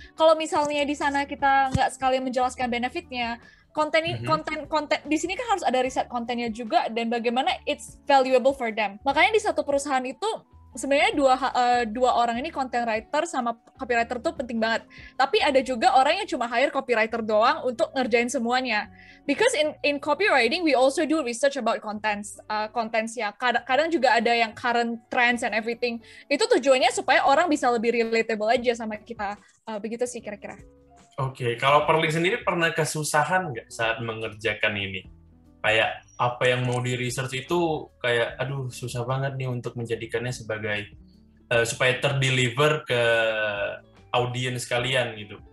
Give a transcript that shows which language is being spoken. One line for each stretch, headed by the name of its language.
Indonesian: Kalau misalnya di sana kita nggak sekali menjelaskan benefitnya, konten di sini kan harus ada riset kontennya juga dan bagaimana
English: it's valuable for them.
Indonesian: Makanya di satu perusahaan itu sebenarnya dua orang ini content writer sama copywriter tuh penting banget. Tapi ada juga orang yang cuma hire copywriter doang untuk ngerjain semuanya.
English: Because in copywriting we also do research about contents ya.
Indonesian: Kadang juga ada yang
English: current trends and everything.
Indonesian: Itu tujuannya supaya orang bisa lebih relatable aja sama kita. Begitu sih kira-kira. Oke, kalau Perling sendiri pernah kesusahan nggak saat mengerjakan ini? Kayak apa yang mau di-research itu kayak, susah banget nih untuk menjadikannya sebagai, supaya terdeliver ke audiens kalian gitu.